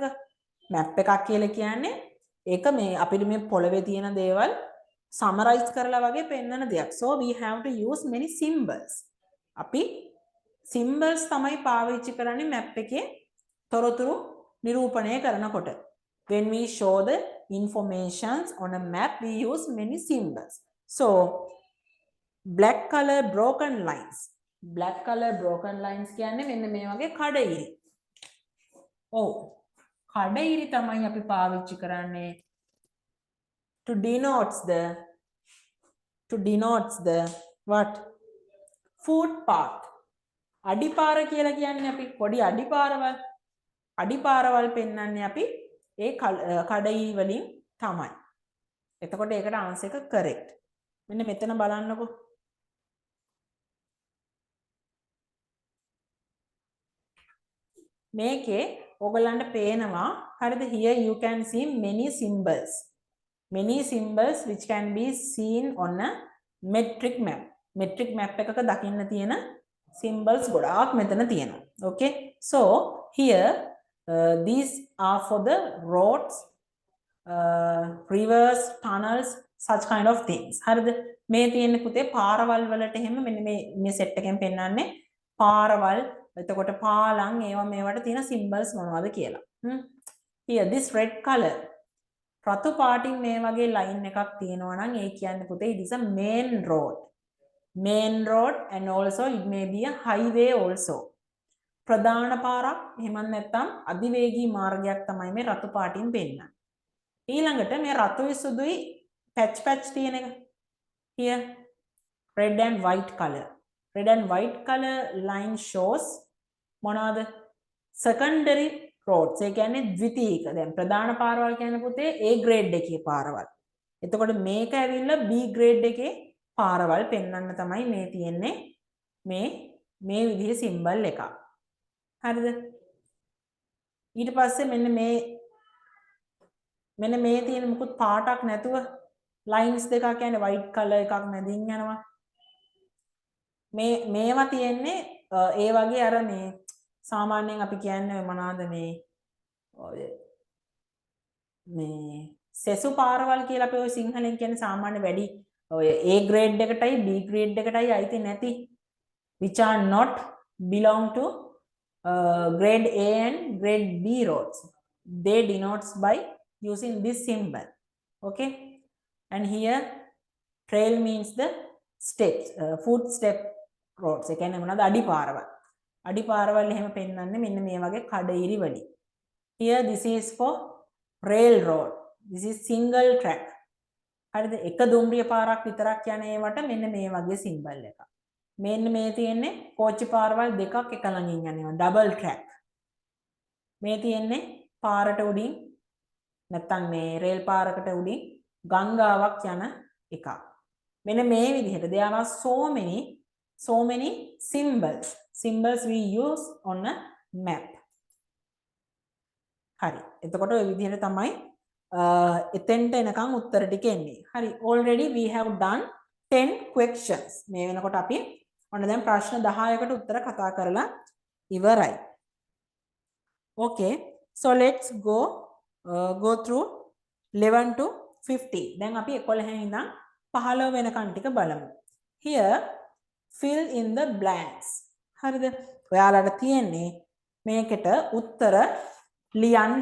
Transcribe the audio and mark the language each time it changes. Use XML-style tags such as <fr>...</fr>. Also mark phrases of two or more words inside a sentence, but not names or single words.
<si>map එකක් කියලා කියන්නේ ඒක මේ අපිට මේ පොළවේ තියෙන දේවල් summarize කරලා වගේ පෙන්වන දෙයක්.</si> <en>So we have to use many symbols.</en> <si>අපි symbols තමයි පාවිච්චි කරන්නේ map එකේ තොරතුරු නිරූපණය කරනකොට.</si> <en>When we show the informations on a map, we use many symbols. So, black color broken lines. Black color broken lines</en> <si>කියන්නේ මෙන්න මේ වගේ කඩඉරි. ඔව්. කඩඉරි තමයි අපි පාවිච්චි කරන්නේ</si> <en>to denotes the what? Footpath.</en> <si>අඩිපාර කියලා කියන්නේ අපි පොඩි අඩිපාරවල් පෙන්වන්නේ අපි ඒ කඩඉරි වලින් තමයි. එතකොට ඒකට ආන්සර් එක correct. මෙන්න මෙතන බලන්නකෝ. මේකේ ඔයගලන්ට පේනවා හරිද?</si> <en>Here you can see many symbols which can be seen on a metric map. Metric map</en> <si>එකක දකින්න තියෙන symbols ගොඩාක් මෙතන තියෙනවා.</si> <en>Okay? So here these are for the roads, rivers, tunnels, such kind of things.</en> <si>හරිද? මේ තියෙන පුතේ පාරවල් වලට එහෙම මෙන්න මේ සෙට් එකෙන් පෙන්නන්නේ පාරවල් එතකොට පාලම් ඒවා මේවට තියෙන symbols මොනවද කියලා.</si> <en>Here this red color</en> <si>රතු පාටින් මේ වගේ line එකක් තියෙනවා නම් ඒ කියන්නේ පුතේ</si> <en>it is a main road. Main road and also it may be a highway also.</en> <si>ප්‍රධාන පාරක් එහෙම නැත්නම් අධිවේගී මාර්ගයක් තමයි මේ රතු පාටින් පෙන්නන්නේ. ඊළඟට මේ රතුයි සුදුයි patch තියෙන එක.</si> <en>Here red and white color. Red and white color line shows මොනවාද? secondary roads.</en> <si>ඒ කියන්නේ ද්විතීයික. දැන් ප්‍රධාන පාරවල් කියන්නේ පුතේ</si> <en>A grade</en> <si>එකේ පාරවල්. එතකොට මේක ඇවිල්ලා</si> <en>B grade</en> <si>එකේ පාරවල් පෙන්වන්න තමයි මේ තියෙන්නේ මේ විදිහේ symbol එකක්. හරිද? ඊට පස්සේ මෙන්න මේ තියෙන මුකුත් පාටක් නැතුව lines දෙකක් කියන්නේ</si> <en>white color</en> <si>එකක් මැදින් යනවා. මේවා තියෙන්නේ ඒ වගේ අර මේ සාමාන්‍යයෙන් අපි කියන්නේ මොනවාද මේ සෙසු පාරවල් කියලා අපි ඔය සිංහලෙන් කියන්නේ සාමාන්‍ය වැඩි ඔය</si> <en>A grade</en> <si>එකටයි</si> <en>B grade</en> <si>එකටයි අයිති නැති</si> <en>which are not belong to grade A and grade B roads. They denotes by using this symbol. Okay, and here trail means the steps, footstep roads.</en> <si>ඒ කියන්නේ මොනවාද අඩි පාරවල් එහෙම පෙන්වන්නේ මෙන්න මේ වගේ කඩිරි වලින්.</si> <en>Here this is for railroad. This is single track.</en> <si>හරිද? එක දුම්රිය පාරක් විතරක් යන ඒවට මෙන්න මේ වගේ symbol එකක්. මෙන්න මේ තියෙන්නේ කෝච්චි පාරවල් දෙකක් එක ළඟින් යනවා</si> <en>double track.</en> <si>මේ තියෙන්නේ පාරට උඩින් නැත්තම් මේ රේල් පාරකට උඩින් ගංගාවක් යන එකක්. මෙන්න මේ විදිහට</si> <en>there are so many symbols we use on a map.</en> <si>හරි. එතකොට ඔය විදිහට තමයි එතෙන්ට එනකන් උත්තර ටික එන්නේ. හරි.</si> <en>Already we have done 10 questions.</en> <si>මේ වෙනකොට අපි ඔන්න දැන් ප්‍රශ්න 10කට උත්තර කතා කරලා ඉවරයි.</si> <en>Okay. So let's go through 11 to 50.</en> <si>දැන් අපි 11 ඉඳන් 15 වෙනකන් ටික බලමු.</si> <en>Here fill in the blanks.</en> <si>හරිද? ඔයාලට තියෙන්නේ මේකට උත්තර ලියන්න.</si>